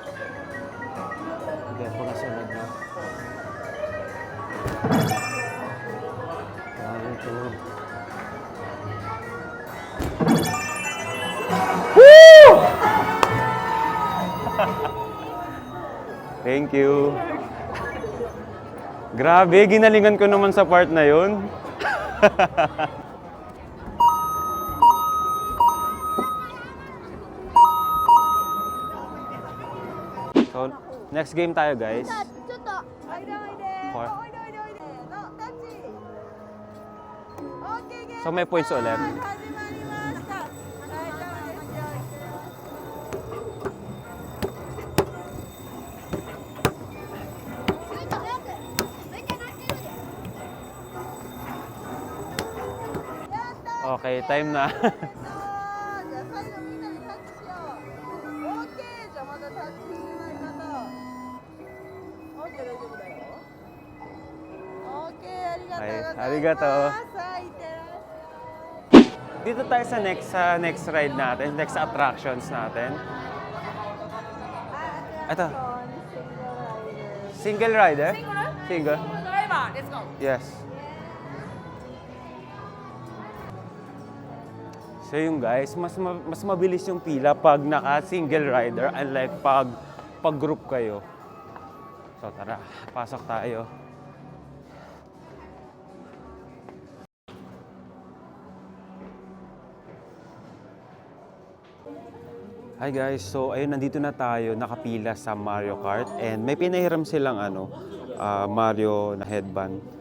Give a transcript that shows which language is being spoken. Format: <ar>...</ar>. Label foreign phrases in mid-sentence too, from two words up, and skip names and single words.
<tl>Okay, pagkasunod na. 1, 2. Woo!</tl> <en>Thank you.</en> <tl>Grabe, ginalingan ko naman sa part na yun. So,</tl> <en>next game</en> <tl>tayo, guys.</tl> <ja>ちょっとおいでおいではいおいでおいでおいでのタッチオッケーゲーム</ja> <tl>So, may points ulit.</tl> <ja>始まりました大丈夫ですよやった</ja> <tl>Okay, time na.</tl> <ja>じゃあ最後みんなでタッチしよう。オッケーじゃあまだタッチしてない方。オッケー大丈夫だよ。オッケーありがとうございます。はいありがとうさあいってらっしゃい。</ja> <tl>Dito tayo sa</tl> <en>next ride</en> <tl>natin,</tl> <en>next attractions</en> <tl>natin. Ito.</tl> <en>Single rider? Single? Driver, let's go. Yes.</en> <tl>So yung guys, mas mabilis yung pila pag naka-</tl> <en>single rider</en> <tl>unlike pag group kayo. So tara, pasok tayo. Hi guys, so ayun nandito na tayo nakapila sa Mario Kart and may pinahiram silang Mario na headband.</tl>